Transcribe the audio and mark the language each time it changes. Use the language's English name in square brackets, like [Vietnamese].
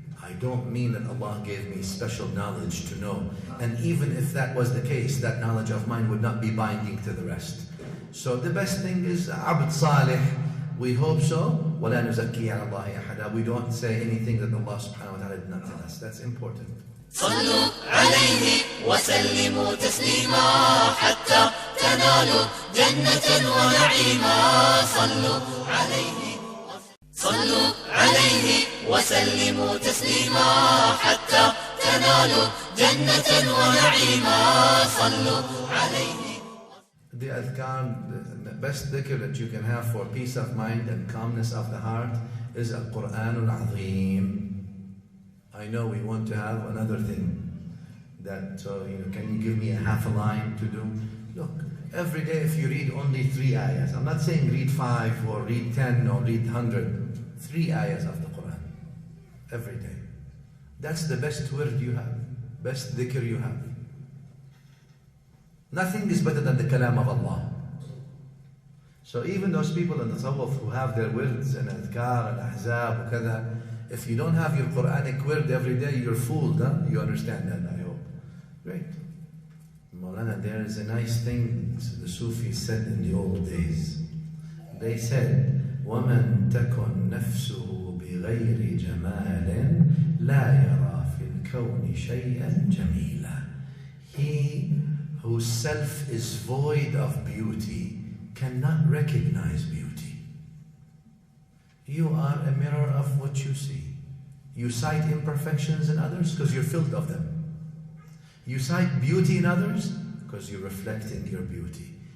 [English] I don't mean that Allah gave me special knowledge to know. And even if that was the case, that knowledge of mine would not be binding to the rest. So the best thing is abd salih. We hope so. [Arabic] وَلَا نُزَكِّي عَلَى اللَّهِ أَحَدًا. [English] We don't say anything that Allah subhanahu wa ta'ala did not tell us. That's important. [Arabic] صلوا عليه وسلموا تسليما حتى تنالوا جنة ونعيما. صلوا عليه وسلموا تسليما حتى تنالوا جنة ونعيما. صلوا عليه. [English] The adhkar, the best dhikr that you can have for peace of mind and calmness of the heart is Al-Quran Al-Azim. I know we want to have another thing. That, can you give me a half a line to do? Look, every day if you read only 3 ayahs, I'm not saying read 5 or read 10 or read 100, 3 ayahs of the Quran. Every day. That's the best word you have, best dhikr you have. Nothing is better than the kalam of Allah. So even those people in the tasawwuf who have their words and adhkar and ahzab and kada, if you don't have your Quranic word every day, you're fooled, huh? You understand that, I hope. Great. Maulana, there is a nice thing the Sufis said in the old days. They said, [Arabic] وَمَنْ تَكُنْ نَفْسُهُ بِغَيْرِ جَمَالٍ لَا يَرَى فِي الْكَوْنِ شَيْئًا جَمِيلًا. [English] He whose self is void of beauty cannot recognize beauty. You are a mirror of what you see. You cite imperfections in others because you're filled of them. You cite beauty in others because you're reflecting your beauty.